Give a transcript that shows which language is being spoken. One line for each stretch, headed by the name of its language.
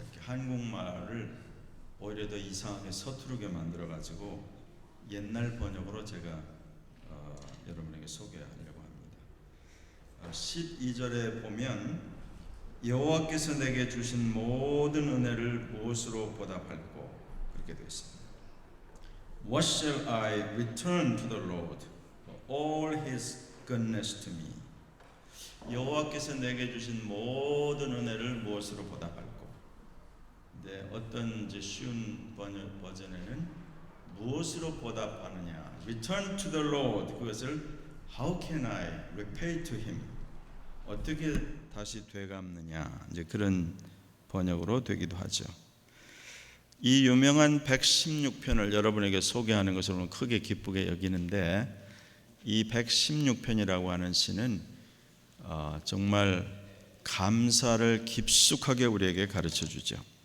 Korean: 이렇게 한국말을 오히려 더 이상하게 서투르게 만들어 가지고 옛날 번역으로 제가 여러분에게 소개하려고 합니다. 12절에 보면 여호와께서 내게 주신 모든 은혜를 무엇으로 보답할꼬 그렇게 되어 있습니다.
English: What shall I return to the Lord for all His goodness to me?
Korean: 여호와께서 내게 주신 모든 은혜를 무엇으로 보답할꼬? 근데 어떤 이제 쉬운 버전에는 무엇으로 보답하느냐?
English: Return to the Lord.
Korean: 그것을
English: How can I repay to Him?
Korean: 어떻게 다시 되갚느냐? 이제 그런 번역으로 되기도 하죠. 이 유명한 116편을 여러분에게 소개하는 것을 크게 기쁘게 여기는데, 이 116편이라고 하는 시는 정말 감사를 깊숙하게 우리에게 가르쳐 주죠.